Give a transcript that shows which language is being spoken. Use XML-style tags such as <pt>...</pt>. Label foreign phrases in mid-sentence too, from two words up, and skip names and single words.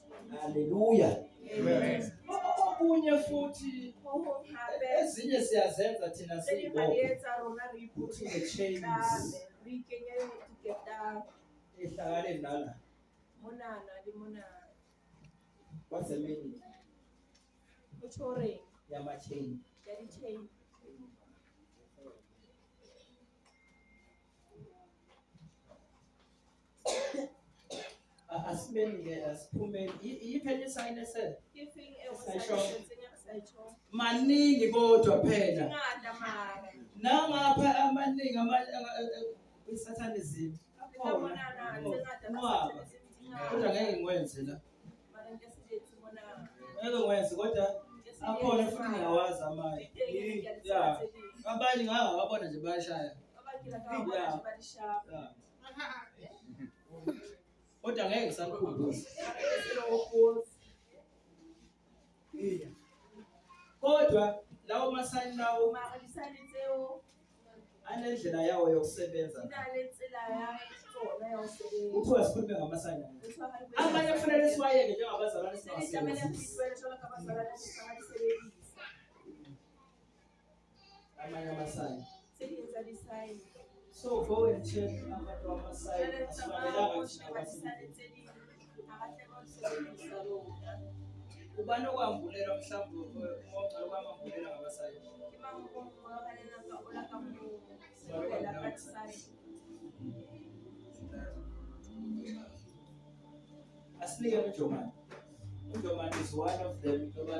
<zu>Hallelujah. Amen. Okunye futhi</zu> <st>Ho hong hape</st> <zu>ezinye siyazenza thina</zu> <st>tse ding</st> <zu>siyibona</zu> <st>ha di etsa rona re</st> <zu>ukuthi iputse chains</zu> <st>re ikenye diketang</st> <zu>ehlakane nala.</zu> <st>monana le monana.</st> <en>What's the meaning?</en> <st>Ho tjho reng</st> <zu>Yama chain.</zu> <st>ya di-chain.</st> <zu>Asimeni asiphumeni iphela isign ese</zu> <st>Ke feng eo re Sa sa e e setseng, e re sa e tjhong?</st> <zu>maningi kodwa</zu> <st>Di phela ngata mara</st> <zu>nangapha amaningi isatanism</zu> <st>le ka monana tse ngata ka Satanism di ngata.</st> <zu>kodwa ngeke ngikwenze la</zu> <st>Mara nke se di etse monana.</st> <zu>ngeke ngikwenze kodwa</zu> <st>Nke se di</st> <zu>akhona</zu> <st>etse</st> <zu>futhi</zu> <st>mara.</st> <zu>ngiyawazi amanye</zu> <st>Di teng ke a di tseba</st> <zu>ya</zu> <st>tse ding.</st> <zu>abanye ngababona nje bayashaya</zu> <st>Ba bang ke la ka bona Yeah. di ba di shapa.</st> <zu>ya kodwa ngeke ngisakhumbuza</zu> <st>Mara ke se lo hopotse.</st> <zu>kodwa lawo masayini lawo</zu> <st>Mara di-sign tseo</st> <zu>anendlela yawo yokusebenza</zu> <st>di na le tsela ya tsona ya ho sebetsa.</st> <zu>kuthiwa sikhulume ngamasayini</zu> <st>Re tshwara le</st> <zu>amanye kufanele siwayeke njengabazalwane</zu> <st>tse ding tlamehile re</st> <zu>singasebenzisi</zu> <st>itlwaele jwalo ka bazalwane re tshwana di sebedisa.</st> <zu>amanye amasayini</zu> <st>Tse ding tsa di-sign.</st> <zu>so</zu> <en>go and check</en> <zu>abantu amasayini</zu> <st>Jwale tsamaya</st> <zu>asifanelanga</zu> <st>ho</st> <zu>thina</zu> <st>sheba di-sign tse ding ha ra tlameha ho di sebedisa rona.</st> <zu>ubani okwambulela mhlawumbe ongcala kwamambulela ngamasayini</zu> <st>Ke mang o mong wa ba lelapa o la ka moo sebelela ka di-sign.</st> <zu>asinike uNjomani uNjomani</zu> <en>is one of them</en> <zu>nobani</zu>